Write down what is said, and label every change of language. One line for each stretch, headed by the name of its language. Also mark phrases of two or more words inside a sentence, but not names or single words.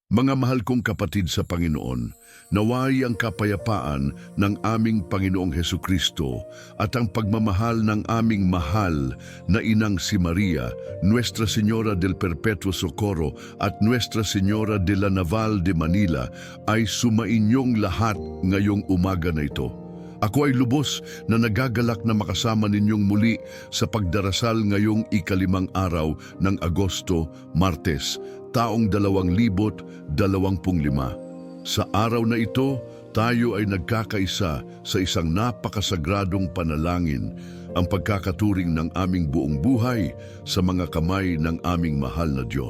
Filipino: Mga mahal kong kapatid sa Panginoon, naway ang kapayapaan ng aming Panginoong Hesukristo at ang pagmamahal ng aming mahal na inang si Maria,
Spanish: Nuestra Señora del Perpetuo Socorro
Filipino: at
Spanish: Nuestra Señora de la Naval de Manila
Filipino: ay sumainyong lahat ngayong umaga na ito. Ako ay lubos na nagagalak na makasama ninyong muli sa pagdarasal ngayong ikalimang araw ng Agosto, Martes, taong 2025. Sa araw na ito, tayo ay nagkakaisa sa isang napakasagradong panalangin, ang pagkakaturing ng aming buong buhay sa mga kamay ng aming mahal na Diyos.